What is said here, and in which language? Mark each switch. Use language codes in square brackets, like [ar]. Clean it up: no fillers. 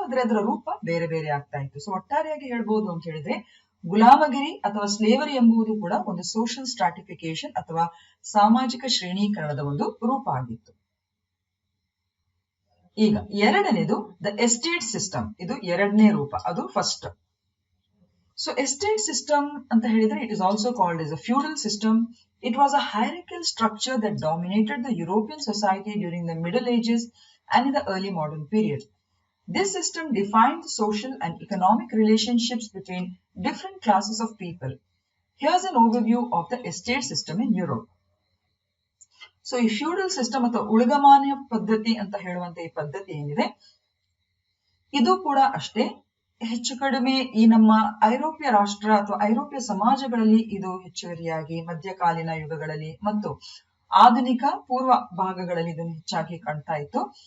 [kn] ಆದ್ರೆ ಅದರ ರೂಪ ಬೇರೆ ಬೇರೆ ಆಗ್ತಾ ಇತ್ತು. ಸೊ ಒಟ್ಟಾರೆಯಾಗಿ ಹೇಳ್ಬೋದು ಅಂತ ಹೇಳಿದ್ರೆ ಗುಲಾಮಗಿರಿ ಅಥವಾ ಸ್ಲೇವರಿ ಎಂಬುದು ಕೂಡ ಒಂದು ಸೋಷಿಯಲ್ ಸ್ಟ್ರಾಟಿಫಿಕೇಶನ್ ಅಥವಾ ಸಾಮಾಜಿಕ ಶ್ರೇಣೀಕರಣದ ಒಂದು ರೂಪ ಆಗಿತ್ತು. ಈಗ ಎರಡನೇದು ದ ಎಸ್ಟೇಟ್ ಸಿಸ್ಟಮ್. ಇದು ಎರಡನೇ ರೂಪ, ಅದು ಫಸ್ಟ್. [en] so estate system [kn] ಅಂತ ಹೇಳಿದ್ರೆ [en] It is also called as a feudal system. It was a hierarchical structure that dominated the European society during the Middle Ages and in the early modern period. This system defined the social and economic relationships between different classes of people. Here's an overview of the estate system in Europe. [kn] So ಈ feudal system ಅಥವಾ ಉಳಿಗಮಾನ್ಯ ಪದ್ಧತಿ ಅಂತ ಹೇಳುವಂತ ಈ ಪದ್ಧತಿ ಏನಿದೆ, ಇದು ಕೂಡ ಅಷ್ಟೇ ಹೆಚ್ಚು ಕಡಿಮೆ ಈ ನಮ್ಮ ಐರೋಪ್ಯ ರಾಷ್ಟ್ರ ಅಥವಾ ಐರೋಪ್ಯ ಸಮಾಜಗಳಲ್ಲಿ ಇದು ಹೆಚ್ಚುವರಿಯಾಗಿ ಮಧ್ಯಕಾಲೀನ ಯುಗಗಳಲ್ಲಿ ಮತ್ತು ಆಧುನಿಕ ಪೂರ್ವ ಭಾಗಗಳಲ್ಲಿ ಇದನ್ನು ಹೆಚ್ಚಾಗಿ ಕಾಣ್ತಾ ಇತ್ತು.